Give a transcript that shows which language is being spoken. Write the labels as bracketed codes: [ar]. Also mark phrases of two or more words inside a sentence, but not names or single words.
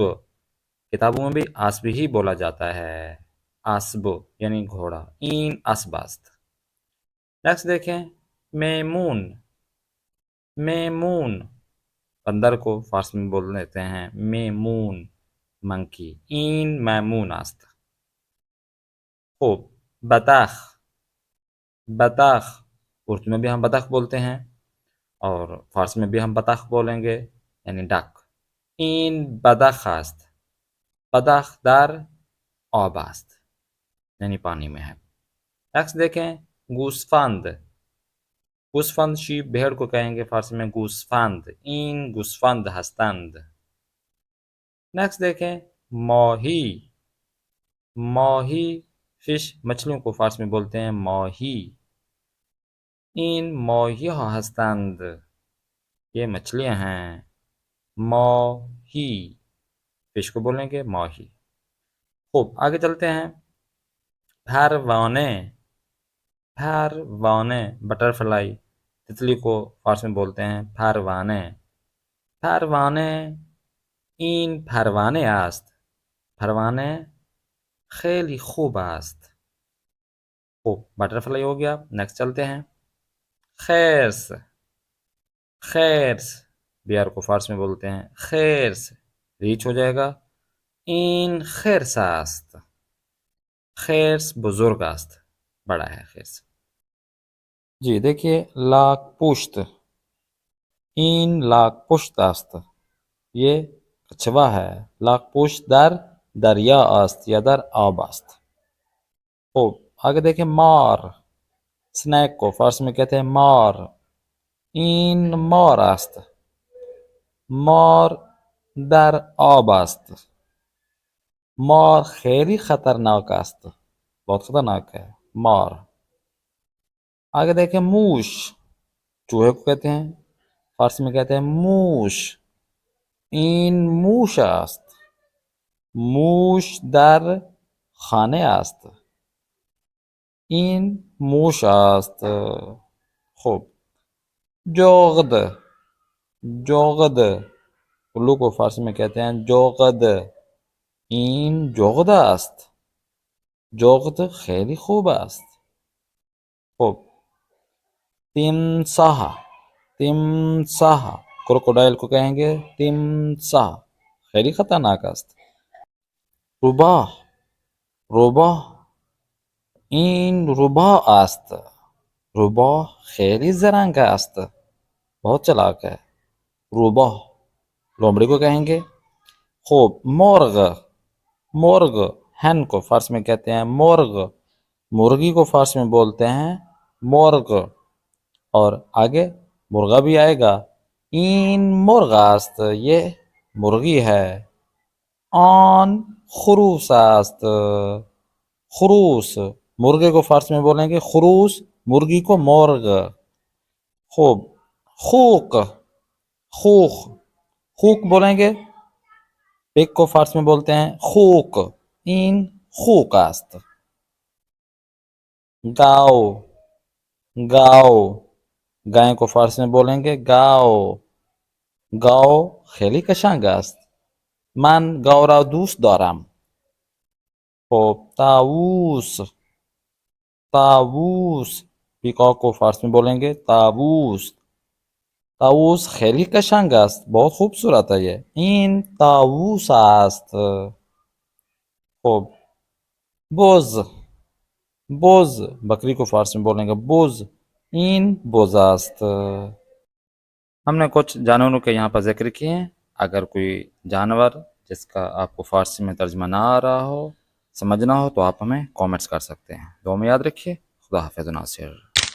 [hi] किताबों में भी आस्ब ही बोला जाता है, आस्ब यानी घोड़ा। [fa] این اسب است. [hi] नेक्स्ट देखें, मेमून। मेमून, बंदर को फ़ारसी में बोल देते हैं मेमून, मंकी। [fa] این میمون است. خوب, [hi] बतख। बतख, उर्दू में भी हम बतख बोलते हैं और फ़ारसी में भी हम बतख बोलेंगे, यानी डक। [fa] این بدخ است، بدخ در آب است, [hi] यानी पानी में है। नेक्स्ट देखें, गूसफंद। गूसफंद शीप, भेड़ को कहेंगे फ़ारसी में गूसफंद। [fa] این گوسفند هستند. [hi] नेक्स्ट देखें, [fa] मोही। [hi] मोही, फिश, मछलियों को फ़ारसी में बोलते हैं मोही। [fa] این ماهی هستند, [hi] ये मछलियां हैं, मोही, फिश को बोलेंगे मोही। खूब आगे चलते हैं। परवाने। परवाने, बटरफ्लाई, तितली को फारसी में बोलते हैं परवाने। [fa] پروانه، این پروانه است، پروانه خیلی خوب است. [hi] खूब, बटरफ्लाई हो गया। नेक्स्ट चलते हैं। खैर्स। खैर्स, बिहार को फारसी में बोलते हैं खैर्स, रीच हो जाएगा। [fa] این خرس است، خرس بزرگ است, [hi] बड़ा है खैर्स। जी देखिए, लाख पुश्त। [fa] این لاک پشت است, [hi] ये कछवा है। [fa] لاک پشت در دریا است یا در آب است. [hi] तो आगे देखें, मार। स्नैक को फारसी में कहते हैं मार। [fa] این مار است، مار در آب است. مار خیلی خطرناک است, [hi] बहुत खतरनाक है मार। आगे देखें, मूश। चूहे को कहते हैं, फारसी में कहते हैं मूश। [fa] این موش است، موش در خانه است. این موش است. [hi] खूब, जोगद। जोगद, उल्लू को फारसी में कहते हैं जोगद। [fa] این جغد است، جغد خیلی خوب است. [hi] खूब, तिमसाह। तिमसाह, क्रोकोडाइल को कहेंगे तिमसाह। [fa] خیلی خطرناک است. روباه، روباه، این روباه است. روباه خیلی زرنگ است. [hi] बहुत चालाक है. روباه लोमड़ी को कहेंगे. [fa] خب مرغ, [hi] मोर्ग hen को फारसी में कहते हैं मोर्ग. मुर्गी को फारसी में बोलते हैं मोर्ग. और आगे मुर्गा भी आएगा. [fa] این مرغ است, [hi] ये मुर्गी है. [fa] آن خروس است, [hi] खुरूस मुर्गे को फारसी में बोलेंगे खुरूस, मुर्गी को मोर्ग. [fa] خب خوک، خوک، خوک [hi] बोलेंगे. पिग को फारसी में बोलते हैं खूक. [fa] این خوک است. [hi] गाओ, गाओ गाय को फारसी में बोलेंगे गाओ. [fa] गाओ خیلی قشنگ است. من گاو را دوست دارم. خب طاووس، طاووس پیکاک [hi] को फारसी में बोलेंगे [fa] طاووس. طاووس خیلی قشنگ است. [hi] बहुत खूबसूरत है ये. [fa] این طاووس است. خب بز، بز [hi] बकरी को फारसी में बोलेंगे [fa] बुज. این بز است. [hi] हमने कुछ जानवरों के यहाँ पर जिक्र किए हैं. अगर कोई जानवर जिसका आपको फारसी में तर्जमा ना आ रहा हो, समझना हो, तो आप हमें कमेंट्स कर सकते हैं. दुआ में याद रखिए. खुदा हाफिज़ नासिर.